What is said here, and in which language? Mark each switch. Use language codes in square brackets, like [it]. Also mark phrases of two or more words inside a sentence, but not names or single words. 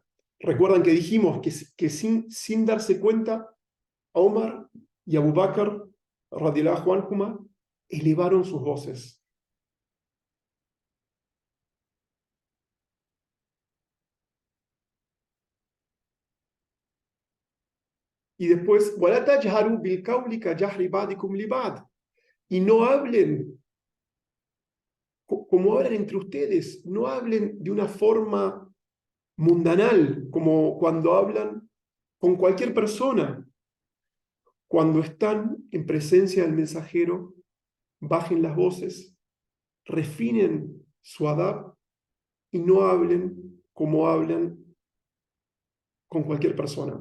[es] Recuerdan que dijimos que sin darse cuenta, Omar y Abu Bakr, [ar] رضي الله عنهما, [es] elevaron sus voces. Y después, [ar] وَلَا تَجْهَرُوا بِالْقَوْلِ كَجَهْرِ بَعْضِكُمْ لِبَعْضٍ, [es] y no hablen como hablan entre ustedes, no hablen de una forma mundanal, como cuando hablan con cualquier persona. Cuando están en presencia del mensajero, bajen las voces, refinen su adab y no hablen como hablan con cualquier persona.